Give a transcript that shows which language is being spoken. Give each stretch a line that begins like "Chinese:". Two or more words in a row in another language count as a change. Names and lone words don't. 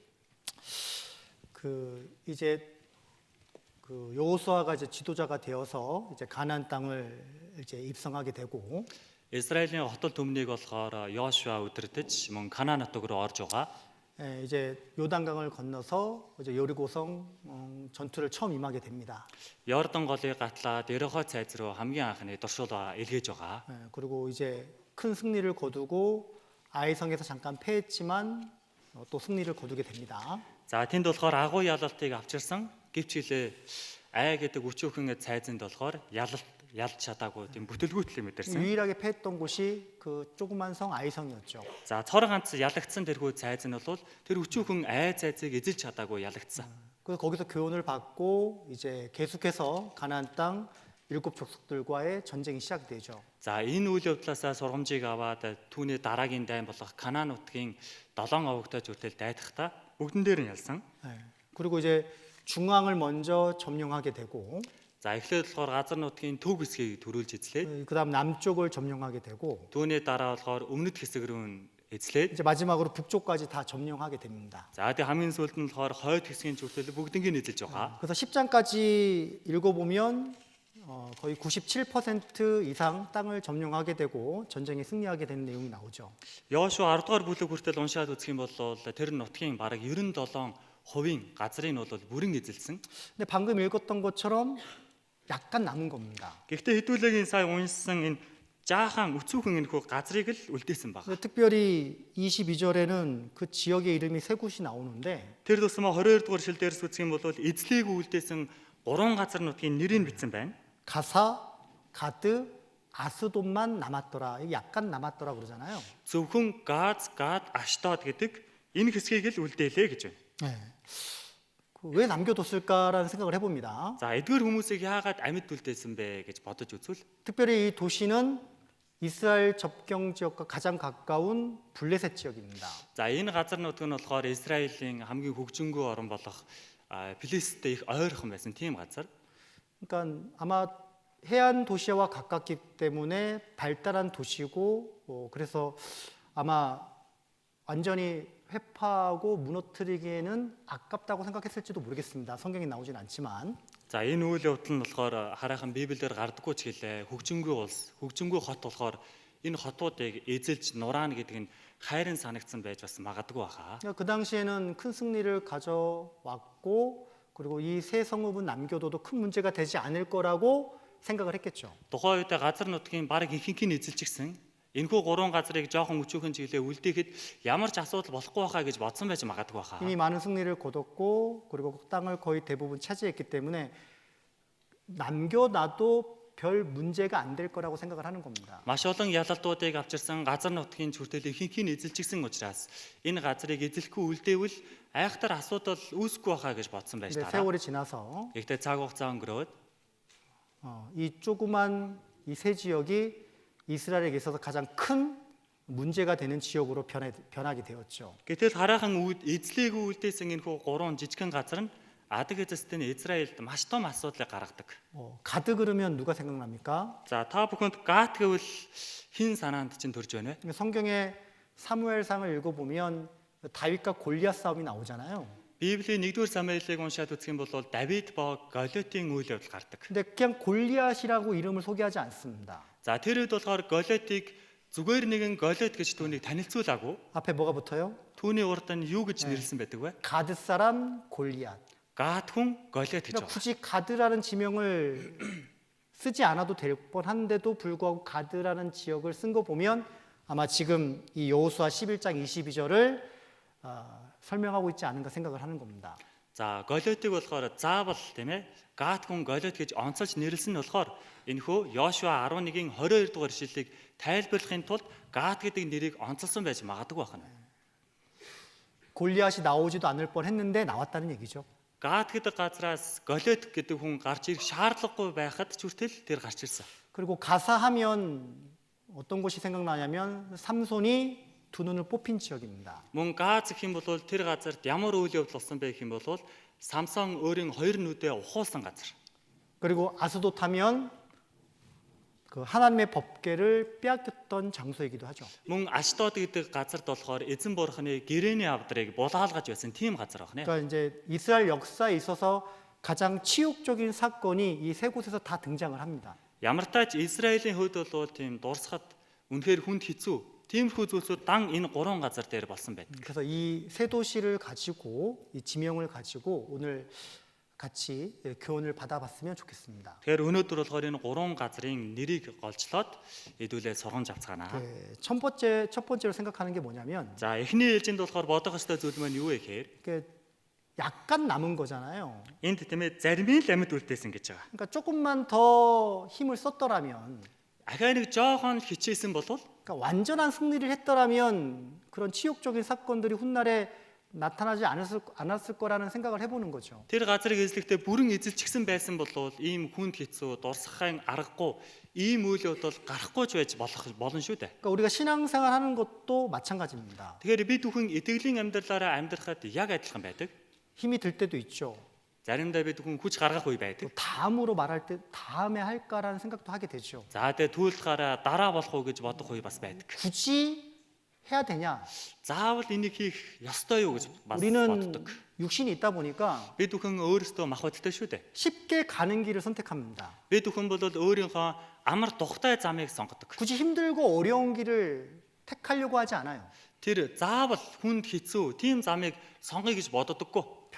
Korean: 이제 여호수아가 이제 지도자가 되어서 이제 가나안 땅을 이제 입성하게 되고
Mongolian: Израилийн хотол төмнийг болохоор Йошуа удирдах мөн Канаан нутаг руу орж байгаа.
Korean: 이제 요단강을 건너서 이제 여리고성 전투를 처음 임하게 됩니다.
Mongolian: Йордан голыг гатлаад Ерехо цайз руу хамгийн анхны дуршуулга илгээж байгаа.
Korean: 그리고 이제 큰 승리를 거두고 아이성에서 잠깐 패했지만 또 승리를 거두게 됩니다.
Mongolian: За тэнд болохоор агуу ялалтыг авчирсан. Гэвч хэлээ ай гэдэг өчүүхэн цайзанд болохоор ялж чадаагүй тийм бүтлгүүтлээ мэдэрсэн.
Korean: 유일하게 패했던 곳이 그 조그만 성 아이성이었죠.
Mongolian: За цор ганц ялагдсан тэрхүү цайз нь бол тэр өчүүхэн ай цайзыг эзэлж чадаагүй ялагдсан.
Korean: 그래서 거기서 교훈을 받고 이제 계속해서 가나안 땅 일곱 족속들과의 전쟁이 시작이 되죠.
Mongolian: За энэ үйл явдлаасаа сургамжийг аваад түүний дараагийн дайн болох Канаан нутгийн 7 овогтой зүртэл дайдахдаа бүгдэн дээр нь ялсан.
Korean: 예. 그리고 이제 중앙을 먼저 점령하게 되고
Mongolian: За эхлээд болохоор газар нутгийн төв хэсгийг төрүүлж эзлээд
Korean: 그다음 남쪽을 점령하게 되고
Mongolian: түүний дараа болохоор өмнөд хэсэг рүү нь эзлээд
Korean: 이제 마지막으로 북쪽까지 다 점령하게 됩니다.
Mongolian: за тэгээ хамгийн сүүлд нь болохоор хойд хэсгийн зүртэл бүгднийг нь эзэлж байгаа.
Korean: 그래서 10장까지 읽어보면 거의 97% 이상 땅을 점령하게 되고 전쟁에 승리하게 되는 내용이 나오죠.
Mongolian: Йошуа 10 дугаар бүлэг хүртэл уншаад үзэх юм бол тэр нутгийн бараг 97% газрыг нь бол бүрэн эзэлсэн.
Korean: 근데 방금 읽었던 것처럼 약간 남은 겁니다.
Mongolian: Гэхдээ хэдүүлээгийн сая уншсан энэ жаахан өцүүхэн энэхүү газрыг л үлдээсэн баг.
Korean: 근데 특별히 22절에는 그 지역의 이름이 세 곳이 나오는데
Mongolian: Тэр тусмаа 22 дугаар шил дээрс үзэх юм бол эзлийг үлдээсэн 3 газар нутгийн нэрийг бичсэн байна.
Korean: 가사, 가드, 아스돗만 남았더라. 이게 약간 남았더라 그러잖아요.
Mongolian: Зөвхөн Газ, Гад, Аштод гэдэг энэ хэсгийг л үлдээлээ гэж байна.
Korean: 네. 왜 남겨뒀을까라는 생각을 해봅니다.
Mongolian: За эдгээр хүмүүсийг яагаад амьд үлдээсэн бэ гэж бодож үзвэл
Korean: 특별히 이 도시는 이스라엘 접경 지역과 가장 가까운 블레셋 지역입니다.
Mongolian: за энэ газар нутг нь болохоор Израилийн хамгийн хөгжингүй орн болох Филисттэй их ойрхон байсан тийм газар.
Korean: 그러니까 아마 해안 도시와 가깝기 때문에 발달한 도시고 그래서 아마 완전히 회파하고 무너뜨리기에는 아깝다고 생각했을지도 모르겠습니다. 성경에 나오진 않지만
Mongolian: За энэ үйл явдал нь болохоор хараахан Библиэр гардаггүй ч гэлээ хөгжингүй улс, хөгжингүй хот болохоор энэ хотуудыг эзэлж нураана гэдэг нь хайрын санагдсан байж бас магадгүй баха.
Korean: 그 당시에는 큰 승리를 가져왔고 그리고 이 세 성읍은 남겨둬도 큰 문제가 되지 않을 거라고 생각을 했겠죠.
Mongolian: Тухайн үед газар нутгийн бараг ихэнх нь эзэлчихсэн. Энэхүү 3 газрыг жоохон өчүүхэн чиглээ үлдээхэд ямар ч асуудал болохгүй байхаа гэж бодсон байж магадгүй байхаа.
Korean: 이미 많은 승리를 거뒀고 그리고 땅을 거의 대부분 차지했기 때문에 남겨놔도 별 문제가 안 될 거라고 생각을 하는 겁니다.
Mongolian: Маш олон ялалтуудыг авчирсан газар нутгийн зүртэл ихэнх нь эзэлчихсэн учраас энэ газрыг эзлэхгүй үлдээвэл айхтар асуудал үүсэхгүй байхаа гэж бодсон байж
Korean: 근데
Mongolian: таараа.
Korean: 세월이 지나서
Mongolian: Гэхдээ цаг хугацаа өнгөрөөд
Korean: 이 조그만 이 세 지역이 이스라엘에게 있어서 가장 큰 문제가 되는 지역으로 변하게 되었죠.
Mongolian: гэтэл хараахан эзлээгүй үлдээсэн энэхүү 3 жижигхэн газар нь адаг эзэстэн Израильд маш том асуудлыг гаргадаг.
Korean: 가드 그러면 누가 생각납니까?
Mongolian: За та бүхэнд Гат гэвэл хин санаанд чинь төрж байна вэ?
Korean: 성경의 사무엘상을 읽어보면 다윗과 골리앗 싸움이 나오잖아요.
Mongolian: Библийн 1-р Самуэлийг уншаад үзэх юм бол Давид ба Голиотын үйл явдал гардаг.
Korean: 근데 그냥 골리앗이라고 이름을 소개하지 않습니다.
Mongolian: За тэр үед болохоор Голиотыг зүгээр нэгэн Голиот гэж түүнийг танилцуулаагүй.
Korean: 앞에 뭐가 붙어요?
Mongolian: Түүний урд нь юу гэж нэрлсэн байдаг вэ?
Korean: 가드 사람 골리앗.
Mongolian: Гат хүн Голиот гэж
Korean: 그러니까
Mongolian: байна.
Korean: 굳이 가드라는 지명을 쓰지 않아도 될 뻔한데도 불구하고 가드라는 지역을 쓴 거 보면 아마 지금 이 여호수아 11장 22절을 설명하고 있지 않은가 생각을 하는 겁니다.
Mongolian: За Голиотыг болохоор заавал тийм ээ Гат хүн Голиот гэж онцолж нэрлсэн нь болохоор энэхүү Йошуа 11-ийн 22 дугаар ишлэлийг тайлбарлахын тулд Гат гэдэг нэрийг онцолсон байж магадгүй байна.
Korean: 골리앗이 나오지도 않을 뻔했는데 나왔다는 얘기죠.
Mongolian: Гат гэдэг газраас Голиот гэдэг хүн гарч ирэх шаардлагагүй байхад ч хүртэл тэр гарч ирсэн.
Korean: 그리고 가사하면 어떤 곳이 생각나냐면 삼손이 두 눈을 뽑힌 지역입니다.
Mongolian: Мөн Газ гэх юм бол тэр газарт ямар үйл явдал болсон бэ гэх юм бол Самсон өөрийн хоёр нүдээ ухуулсан газар.
Korean: 그리고 아스돗 하면 그 하나님의 법궤를 빼앗겼던 장소이기도 하죠.
Mongolian: Мөн Аштод гэдэг газарт болохоор эзэн бурхны гэрээний авдрыг булаалгаж байсан тийм газар байна.
Korean: 그러니까 이제 이스라엘 역사에 있어서 가장 치욕적인 사건이 이 세 곳에서 다 등장을 합니다.
Mongolian: Ямар тач Израилийн хувьд бол тийм дурсахад үнэхээр хүнд хэцүү. Тиймэрхүү зүйлсүүд дан энэ 3 газар дээр болсон байдаг.
Korean: 그래서 이 세 도시를 가지고 이 지명을 가지고 오늘 같이 교훈을 받아봤으면 좋겠습니다.
Mongolian: Тэгэхээр өнөөдөр болохоор энэ 3 газрын нэрийг голчлоод хэдүүлээ сургамж авцгаана.
Korean: 첫 번째로 생각하는 게 뭐냐면
Mongolian: За эхний ээлжинд болохоор бодох ёстой зүйл маань юу вэ гэхээр
Korean: 이게 약간 남은 거잖아요.
Mongolian: энд тийм ээ заримын л амьд үлдээсэн гэж байгаа.
Korean: 그러니까 조금만 더 힘을 썼더라면,
Mongolian: Ахаа нэг жоохон хичээсэн бол
Korean: 그러니까 완전한 승리를 했더라면 그런 치욕적인 사건들이 훗날에 나타나지 않았을 거라는 생각을 해보는 거죠.
Mongolian: Тэр газрыг эзлэхдээ бүрэн эзэлчихсэн байсан бол ийм хүнд хэцүү дурсахын аргагүй ийм үйл явдал гарахгүй ч байж болно шүү дээ.
Korean: 그러니까 우리가 신앙생활 하는 것도 마찬가지입니다.
Mongolian: Тэгэхээр бид бүхэн итгэлийн амьдралаараа амьдрахад яг адилхан байдаг.
Korean: 힘이 들 때도 있죠.
Mongolian: Заримдаа бид бүхэн хүч гаргах үе байдаг.
Korean: 또 다음으로 말할 때 다음에 할까라는 생각도 하게 되죠.
Mongolian: За тэгээ түүлэхаараа дараа болох уу гэж бодох үе бас байдаг.
Korean: 굳이 해야 되냐?
Mongolian: Заавал энийг хийх ёстой юу гэж бас
Korean: 우리는
Mongolian: боддог.
Korean: 육신이 있다 보니까
Mongolian: Бид бүхэн өөрсдөө махбодтой шүү дээ.
Korean: 쉽게 가는 길을 선택합니다.
Mongolian: Бид бүхэн бол өөрийнхөө амар тухтай замыг сонгодог.
Korean: 굳이 힘들고 어려운 길을 택하려고 하지 않아요.
Mongolian: Тэр заавал хүнд хэцүү тийм замыг сонгоё гэж боддоггүй.